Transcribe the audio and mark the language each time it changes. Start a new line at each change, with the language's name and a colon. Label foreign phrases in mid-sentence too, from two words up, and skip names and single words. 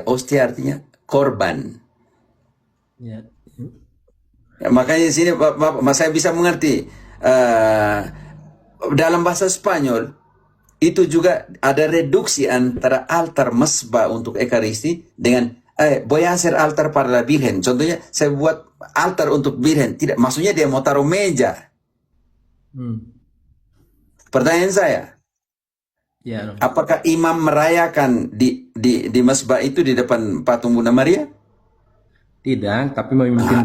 Indonesian: Ostia artinya korban. Ya. Ya, makanya di sini saya bisa mengerti dalam bahasa Spanyol itu juga ada reduksi antara altar mesbah untuk Ekaristi dengan
Spanish: voy a hacer altar para la Virgen.
Indonesian: Contohnya saya buat altar untuk Virgen. Tidak, maksudnya dia mau taruh meja. Pertanyaan saya, Ya, Romo. apakah imam merayakan di mesbah itu di depan patung Bunda Maria? Tidak, tapi memimpin